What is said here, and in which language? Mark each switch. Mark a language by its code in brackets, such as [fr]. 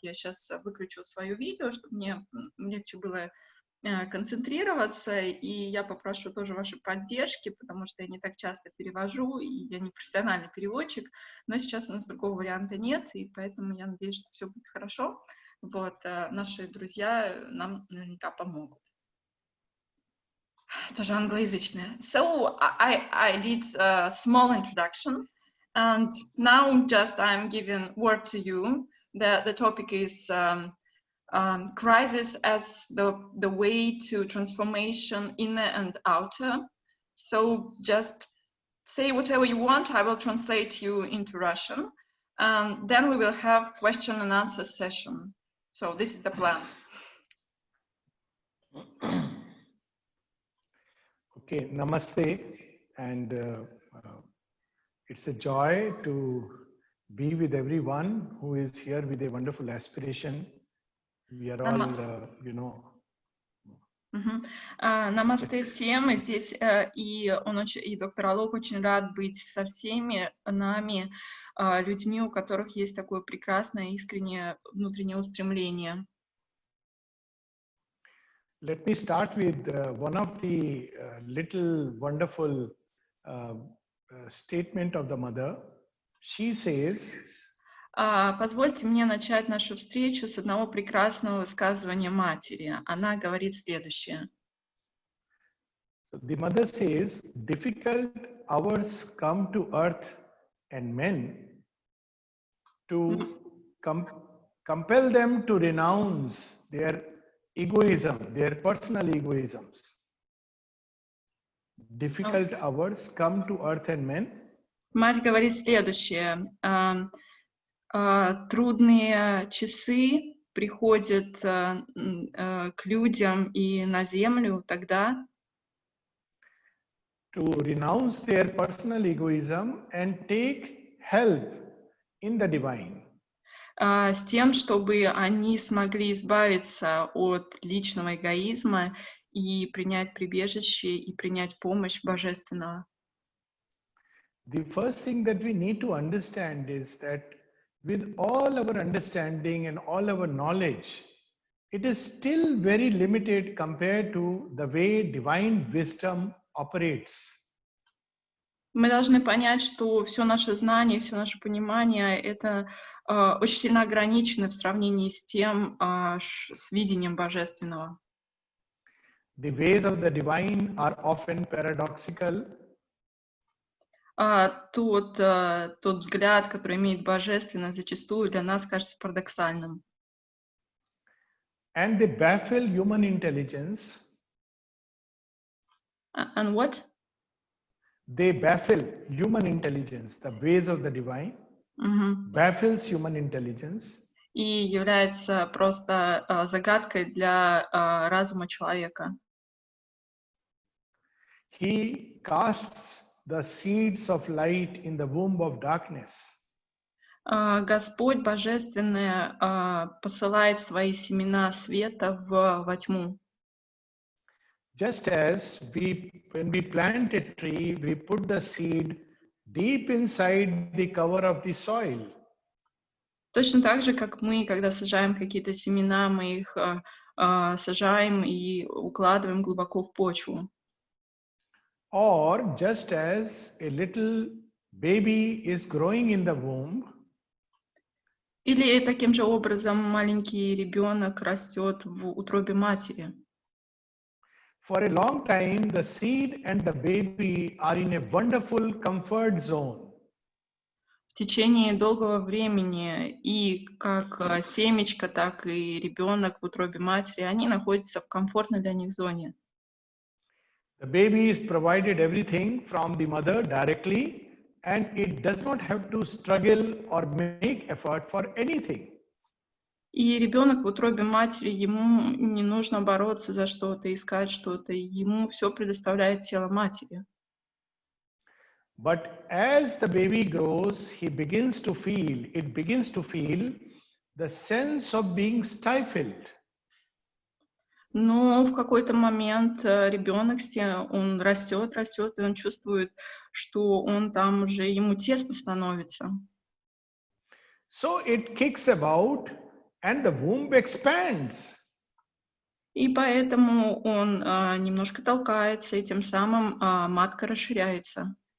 [ru] Я сейчас выключу свое видео, чтобы мне легче было концентрироваться, и я попрошу тоже вашей поддержки, потому что я не так часто перевожу, и я не профессиональный переводчик, но сейчас у нас другого варианта нет, и поэтому я надеюсь, что все будет хорошо. Вот, наши друзья нам наверняка помогут. Тоже англоязычная. [en] So, I did a small introduction, and now just I'm giving word to you. The topic is crisis as the way to transformation inner and outer. So just say whatever you want, I will translate you into Russian, and then we will have question and answer session. So this is the plan. Okay, namaste, and it's a joy to be with everyone who is here with a wonderful aspiration. We are all, [ru] Намасте всем, и здесь и доктор Алок очень рад быть со всеми нами, людьми, у которых есть такое прекрасное, искреннее внутреннее устремление. [en] Let me start with one of the little wonderful statement of the mother. She says, [ru] позвольте мне начать нашу встречу с одного прекрасного высказывания матери. Она говорит следующее. [en] The mother says, difficult hours come to earth and men to compel them to renounce their egoism, their personal egoisms. Difficult hours come to earth and men. [ru] Мать говорит следующее. Трудные часы приходят к людям и на землю тогда, [en] to renounce their personal egoism and take help in the divine. [ru] С тем, чтобы они смогли избавиться от личного эгоизма и принять прибежище и принять помощь Божественного. [en] The first thing that we need to understand is that with all our understanding and all our knowledge, it is still very limited compared to the way divine wisdom operates. [ru] Мы должны понять, что все наше знание, все наше понимание, это очень сильно ограничено в сравнении с тем, с видением Божественного. [en] The ways of the divine are often paradoxical. [ru] Тот взгляд, который имеет Божественное, зачастую для нас кажется парадоксальным. [en] And they baffle human intelligence. And what? They baffle human intelligence. The ways of the divine baffles human intelligence. [ru] И является просто загадкой для разума человека. [en] He casts the seeds of light in the womb of darkness. [ru] Господь Божественный посылает свои семена света во тьму. [en] Just as when we plant a tree, we put the seed deep inside the cover of the soil. [ru] Точно так же, как мы, когда сажаем какие-то семена, мы их сажаем и укладываем глубоко в почву. [en] Or just as a little baby is growing in the womb, [ru] Или таким же образом маленький ребенок растет в утробе матери. [en] for a long time, the seed and the baby are in a wonderful comfort zone. [ru] В tечение долгого времени и как семечко, так и ребенок в утробе матери, они находятся в комфортной для них зоне. [en] The baby is provided everything from the mother directly, and it does not have to struggle or make effort for anything. [ru] И ребенок в утробе матери, ему не нужно бороться за что-то, искать что-то, ему все предоставляет тело матери. [en] But as the baby grows, it begins to feel the sense of being stifled. [ru] Но в какой-то момент ребенок, он растет, и он чувствует, что он там уже, ему тесно становится. [en] So it kicks about and the womb expands. [ru] И поэтому он немножко толкается, и тем самым матка расширяется.